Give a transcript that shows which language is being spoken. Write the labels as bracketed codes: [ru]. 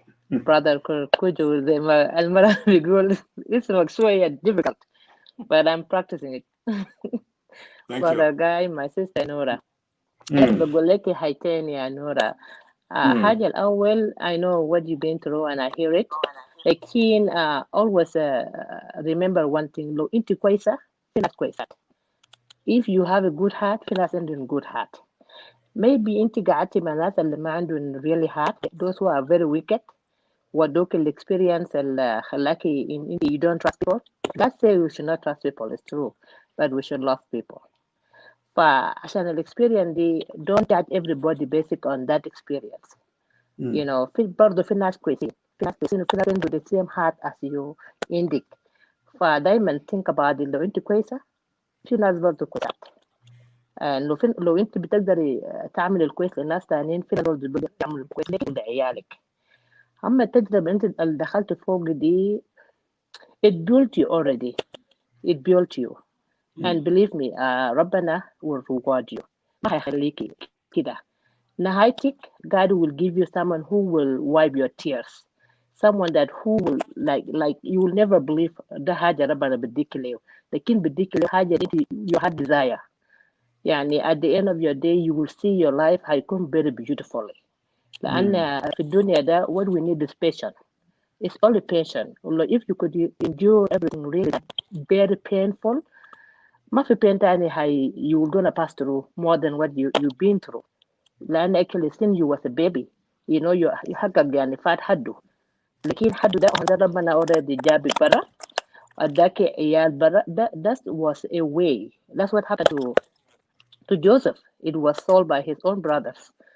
[ar] Brother Kuju زي ما المرة بيقول اسمك شوية [en] difficult but I'm practicing it. Brother Guy, my sister Nora. [ar] بقول لك حاجتين يا نورا. حاجة الأول [en] I know what you've been through and I hear it. [ar] لكن [en] always remember one thing. [ar] لو أنت كويسة في ناس كويسة. [en] If you have a good heart [ar] في ناس عندهم [en] good heart. Maybe [ar] أنت قعدتي مع ناس اللي ما عندهم [en] really heart. Those who are very wicked. [ar] ودوك الاكسبيرينس اللي خلاكي [en] you don't trust people. Let's say we should not trust people, it's true, but we should love people. [ar] فعشان الاكسبيرينس دي [en] don't judge everybody basic on that experience. You know, [ar] في برضه في ناس كويسين، في ناس كويسين وفي ناس عنده [en] the same heart as you indicate. [ar] فدايما [en] think about it. [ar] لو انت كويسة في ناس برضه كويسات. لو انت بتقدري تعمل الكويس للناس تانيين في ناس برضه بيعملوا الكويس لك لعيالك. أما التجربة أنت اللي دخلت فوق دي [en] it built you already. It built you. And believe me, [ar] ربنا [en] will reward you. [ar] ما هيخليكي كده. نهايتك [en] God will give you someone who will wipe your tears. Someone that who will like you will never believe [ar] ده حاجة ربنا بديك له. لكن بديك له حاجة أنت [en] you had desire. [ar] يعني [en] at the end of your day you will see your life [ar] هيكون [en] very beautifully. [ar] لأن في الدنيا ده [en] what we need is patience. It's only patience. If you could endure everything really very painful, [ar] ما في [en] pain تاني you're gonna pass through more than what you've been through. [ar] لأن [en] actually since you was a baby, you know you [ar] حقك يعني فات حده. لكن حده ده ربنا [en] already [ar] جابك برا. أداك عيال برا. [en] That was a way. That's what happened to Joseph. It was sold by his own brothers.